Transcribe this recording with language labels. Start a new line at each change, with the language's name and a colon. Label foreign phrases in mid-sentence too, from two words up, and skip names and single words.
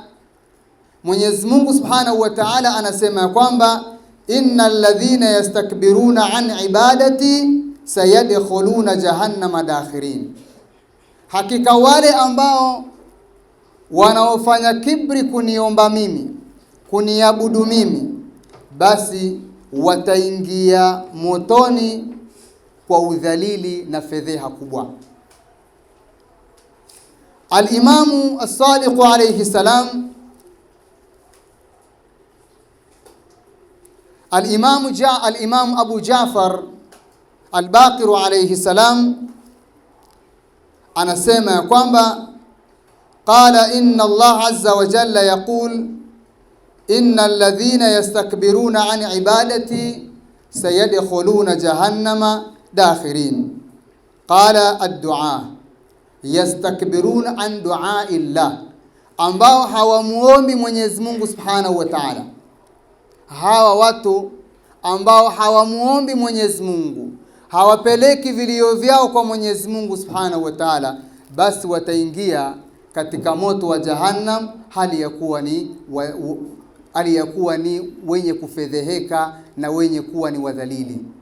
Swahili: Mwenyezi Mungu
Arabic: سبحانه وتعالى
Swahili: anasema kwamba
Arabic: إن الذين يستكبرون عن عبادتي سيدخلون جهنم داخرين,
Swahili: hakika wale ambao wanaofanya kibri kuniomba mimi, kuniabudu mimi, basi wataingia motoni kwa udhalili na fedheha kubwa.
Arabic: Al-Imamu As-Sadiq عليه السلام, Al-Imam Abu Ja'far Al-Baqir عليه السلام
Swahili: anasema kwamba
Arabic: قال إن الله عز وجل يقول إن الذين يستكبرون عن عبادتي سيدخلون جهنم داخرين. قال الدعاء يستكبرون عن دعاء الله,
Swahili: ambao hawamuombi Mwenyezi Mungu
Arabic: سبحانه وتعالى,
Swahili: hawa watu ambao hawamuombi Mwenyezi Mungu, hawapeleki vilio vyao kwa Mwenyezi Mungu
Arabic: سبحانه وتعالى,
Swahili: basi wataingia katika moto wa Jahannam hali ya kuwa ni wenye kufedheheka na wenye kuwa ni wadhalili.